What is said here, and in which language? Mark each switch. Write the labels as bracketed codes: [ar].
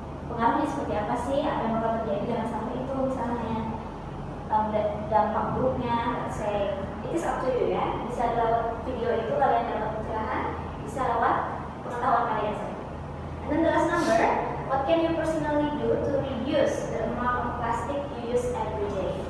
[id] Pengaruhnya seperti apa sih? Apa yang bakal terjadi dengan sampah itu misalnya? Dampak buruknya, [en] let's say, it is up to you [id] ya. Bisa lewat video itu kalian dapat pencerahan, bisa lewat pengetahuan kalian saja. [en] And then the last number, what can you personally do to reduce the amount of plastic you use every day?